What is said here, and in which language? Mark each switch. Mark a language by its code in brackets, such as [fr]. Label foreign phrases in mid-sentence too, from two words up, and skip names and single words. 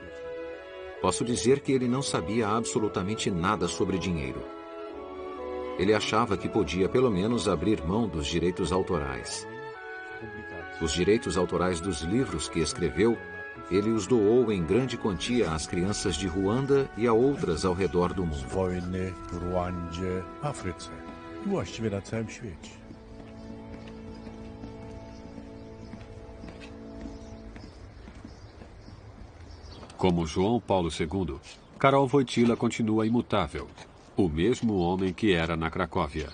[pt] Posso dizer que ele não sabia absolutamente nada sobre dinheiro. Ele achava que podia pelo menos abrir mão dos direitos autorais. Os direitos autorais dos livros que escreveu, ele os doou em grande quantia às crianças de Ruanda e a outras ao redor do mundo. [pl] Wojny, Ruandzie, Afryce i właściwie na całym świecie. [pt] Como João Paulo II, Karol Wojtyła continua imutável, o mesmo homem que era na Cracóvia.